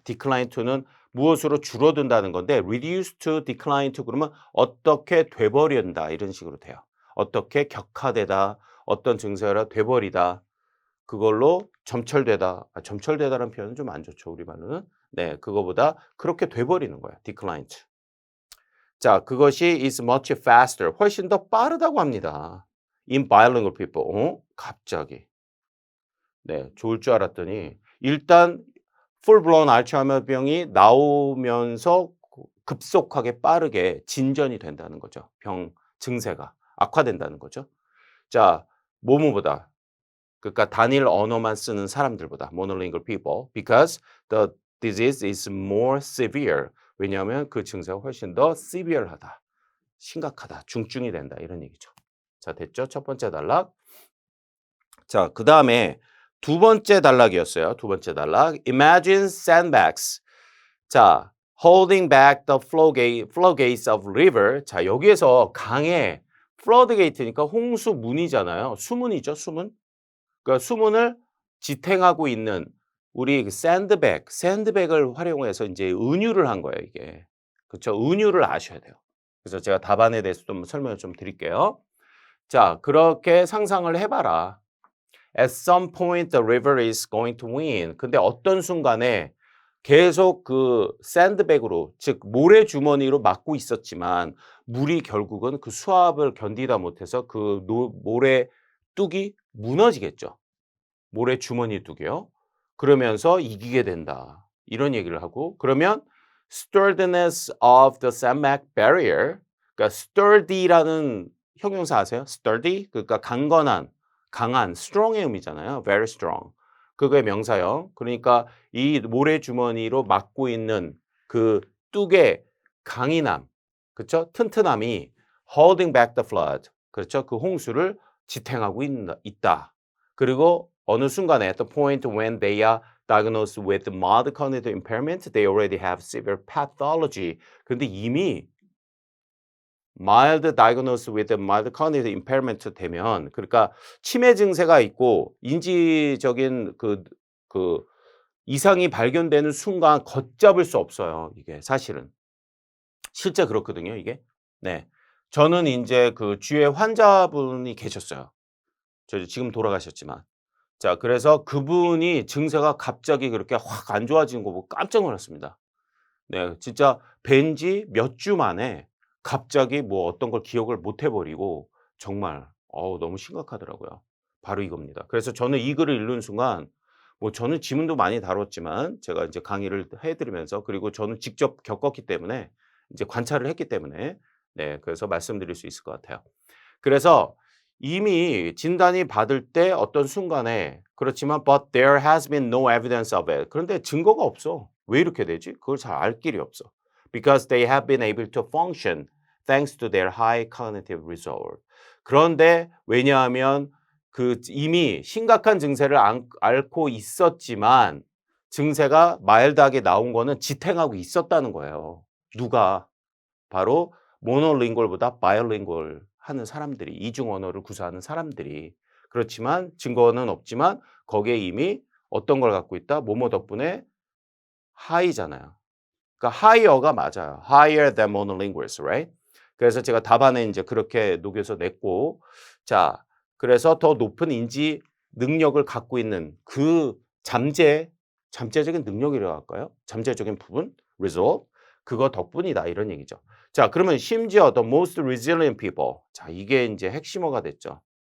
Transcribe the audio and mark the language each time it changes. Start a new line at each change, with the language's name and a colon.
English: decline to
Korean: 는 무엇으로 줄어든다는 건데
English: reduce to decline to
Korean: 그러면 어떻게 돼버린다 이런 식으로 돼요. 어떻게 격화되다, 어떤 증세가 돼버리다, 그걸로 점철되다. 점철되다라는 표현은 좀 안 좋죠, 우리말로는. 네, 그거보다 그렇게 돼버리는 거예요.
English: decline to.
Korean: 자, 그것이
English: is much faster.
Korean: 훨씬 더 빠르다고 합니다.
English: in bilingual people.
Korean: 갑자기. 네, 좋을 줄 알았더니 일단 full blown 알츠하이머 병이 나오면서 급속하게 빠르게 진전이 된다는 거죠. 병 증세가 악화된다는 거죠. 자, 뭐뭐보다 그러니까 단일 언어만 쓰는 사람들보다
English: monolingual people because the disease is more severe.
Korean: 왜냐하면 그 증세가 훨씬 더 severe하다. 심각하다. 중증이 된다. 이런 얘기죠. 자, 됐죠? 첫 번째 단락. 자, 그다음에 두 번째 단락이었어요. 두 번째 단락.
English: Imagine sandbags. 자, holding back the floodgates of river.
Korean: 자, 여기에서 강의 floodgate니까 홍수문이잖아요. 수문이죠, 수문. 그러니까 수문을 지탱하고 있는 우리 그 샌드백을 활용해서 이제 은유를 한 거예요, 이게. 그렇죠? 은유를 아셔야 돼요. 그래서 제가 답안에 대해서 좀 설명을 좀 드릴게요. 자, 그렇게 상상을 해봐라.
English: At some point the river is going to win.
Korean: 근데 어떤 순간에 계속 그 샌드백으로 즉 모래주머니로 막고 있었지만 물이 결국은 그 수압을 견디다 못해서 그 모래 뚝이 무너지겠죠. 모래주머니 뚝이요. 그러면서 이기게 된다. 이런 얘기를 하고 그러면
English: sturdiness of the sandbank barrier
Korean: 그러니까 sturdy라는 형용사 아세요? sturdy 그러니까 강건한, 강한, strong의 의미잖아요.
English: very strong.
Korean: 그거의 명사형. 그러니까 이 모래주머니로 막고 있는 그 뚝의 강인함, 그렇죠? 튼튼함이
English: holding back the flood,
Korean: 그렇죠? 그 홍수를 지탱하고 있다. 그리고 어느 순간에
English: at the point when they are diagnosed with mild cognitive impairment, they already have severe pathology.
Korean: 근데 이미
English: mild diagnosed with mild cognitive impairment
Korean: 되면 그러니까 치매 증세가 있고 인지적인 그 이상이 발견되는 순간 걷잡을 수 없어요. 이게 사실은. 실제 그렇거든요, 이게. 네. 저는 인제 그 주위에 환자분이 계셨어요. 저 지금 돌아가셨지만. 자, 그래서 그분이 증세가 갑자기 그렇게 확 안 좋아지는 거 보고 깜짝 놀랐습니다. 네, 진짜 뵌 지 몇 주 만에 갑자기 뭐 어떤 걸 기억을 못 해 버리고 정말 너무 심각하더라고요. 바로 이겁니다. 그래서 저는 이 글을 읽는 순간 뭐 저는 지문도 많이 다뤘지만 제가 이제 강의를 해 드리면서 그리고 저는 직접 겪었기 때문에 이제 관찰을 했기 때문에 네, 그래서 말씀드릴 수 있을 것 같아요. 그래서 이미 진단이 받을 때 어떤 순간에 그렇지만
English: but there has been no evidence of it.
Korean: 그런데 증거가 없어. 왜 이렇게 되지? 그걸 잘 알 길이 없어.
English: Because they have been able to function thanks to their high cognitive reserve.
Korean: 그런데 왜냐하면 그 이미 심각한 증세를 앓고 있었지만 증세가 마일드하게 나온 거는 지탱하고 있었다는 거예요. 누가? 바로 모노링골보다 바이링골 하는 사람들이, 이중 언어를 구사하는 사람들이. 그렇지만 증거는 없지만 거기에 이미 어떤 걸 갖고 있다? 뭐뭐 덕분에 하이잖아요. 그러니까 higher가 맞아요.
English: higher than monolinguals, right?
Korean: 그래서 제가 답안에 이제 그렇게 녹여서 냈고, 자, 그래서 더 높은 인지 능력을 갖고 있는 그 잠재적인 능력이라고 할까요? 잠재적인 부분, resolve, 그거 덕분이다 이런 얘기죠. 자, 그러면 심지어
English: the most resilient people.
Korean: 자, 이게 이제 핵심어가 됐죠.